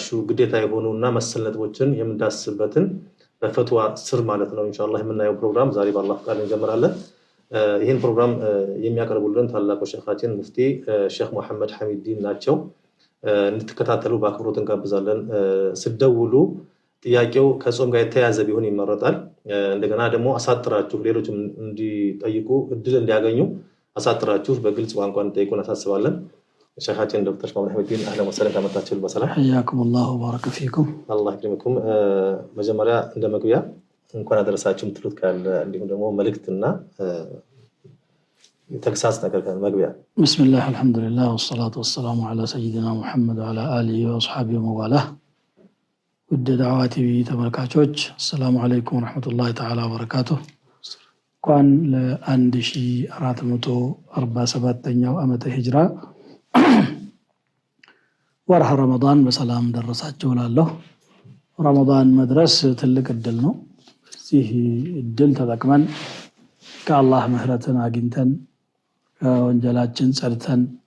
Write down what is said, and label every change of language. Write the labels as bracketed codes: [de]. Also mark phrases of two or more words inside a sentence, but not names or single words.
[am] ግዴታ የሆኑና መሰል ነጥቦችን የምንዳስስበትን በፈትዋ ስር ማለት ነው ኢንሻአላህ የምናየው ፕሮግራም ዛሬ በአላህ ፍቃድ እንጀምራለን ይሄን ፕሮግራም የሚያቀርቡልን ታላቁ ሼኻችን ሙፍቲ ሼኽ መሐመድ ሐሚዲን ናቸው እንድትከታተሉ በአክብሮት እንጋብዛለን ስደውሉ ጥያቄው ከጾም ጋር የተያያዘ ቢሆን ይመረጣል እንደገና ደግሞ አሳጥራችሁ ሌሎችም እንዲጠይቁ እድል እንዲያገኙ አሳጥራችሁ በግልጽ ቋንቋ እንጠይቁን አሳስባለን ሼኻችን ዶክተር መሐመድ ሐሚዲን አህለን ወሰለም ተመታችሁ በሰላም [ar] حياكم الله وبارك فيكم الله يكرمكم [am] መጀመሪያ እንደመግቢያ እንኳን አደረሳችሁ ምትሉት ካለ እንዲሁም ደግሞ መልእክትና ተግሳጽ ነገር ካለ መግቢያ [ar] بسم الله الحمد لله والصلاة والسلام على سيدنا محمد وعلى آله وأصحابه وموالاه ود دعواتي ተመልካቾች السلام عليكم ورحمة الله تعالى وبركاته እንኳን [am] ለ1447ኛው ዓመተ ሂጅራ ወርሃ ረመዳን በሰላም ደረሳችሁ እላለሁ ረመዳን መድረስ ትልቅ እድል ነው እዚህ እድል ተጠቅመን ከአላህ ምህረትን አግኝተን ከወንጀላችን ጸድተን